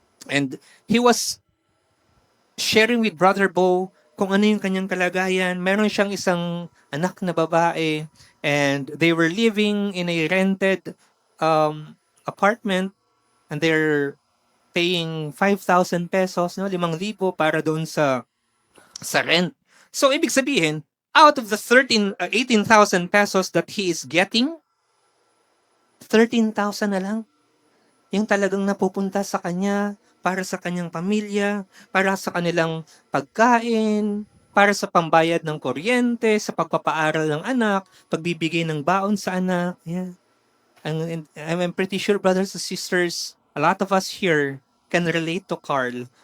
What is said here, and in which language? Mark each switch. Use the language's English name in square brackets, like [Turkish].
[English] And he was sharing with Brother Bo [Filipino] kung ano yung kanyang kalagayan. Meron siyang isang anak na babae [English] and they were living in a rented apartment and they're paying 5,000 pesos, no? [Filipino] 5,000 para doon sa rent. So, ibig sabihin, [English] out of the 18,000 pesos that he is getting, [Filipino] 13,000 na lang yung talagang napupunta sa kanya para sa kanyang pamilya, para sa kanilang pagkain, para sa pambayad ng kuryente, sa pagpapaaral ng anak, pagbibigay ng baon sa anak. [English] Yeah. And I'm pretty sure, brothers and sisters, a lot of us here can relate to Carl.